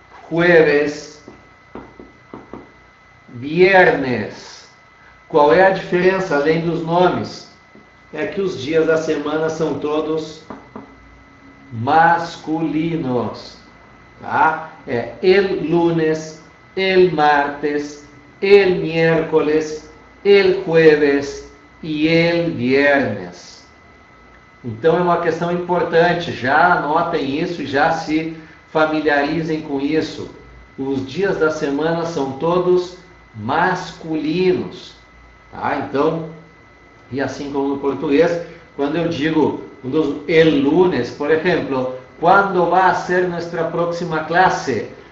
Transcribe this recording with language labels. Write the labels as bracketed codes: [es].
[es] jueves, viernes. [pt] Qual é a diferença, além dos nomes? É que os dias da semana são todos masculinos. Tá? [es] É el lunes, el martes, el miércoles, el jueves e el viernes. [pt] Então é uma questão importante, já anotem isso e já se familiarizem com isso. Os dias da semana são todos masculinos. Tá? Então, e assim como no português, quando eu digo el lunes, por exemplo, quando vai ser nossa próxima classe?